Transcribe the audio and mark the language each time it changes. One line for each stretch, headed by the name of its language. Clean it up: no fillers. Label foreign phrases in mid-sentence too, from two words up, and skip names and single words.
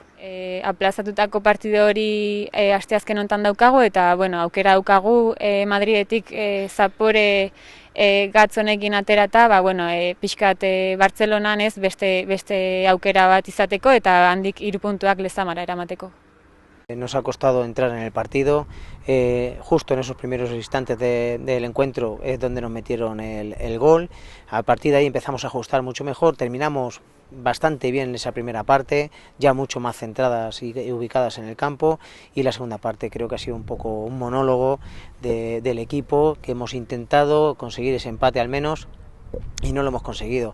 Basque: Aplazatutako partido hori asteazken honetan daukagu eta bueno, aukera daukagu Madridetik Zapore gatz honekin aterata, bueno, pixkat Bartzelonan ez beste aukera bat izateko eta handik 3 puntuak Lezamara eramateko.
Spanish: Nos ha costado entrar en el partido, justo en esos primeros instantes del encuentro es donde nos metieron el gol. A partir de ahí empezamos a ajustar mucho mejor, terminamos bastante bien en esa primera parte, ya mucho más centradas y ubicadas en el campo, y la segunda parte creo que ha sido un poco un monólogo del equipo, que hemos intentado conseguir ese empate al menos y no lo hemos conseguido.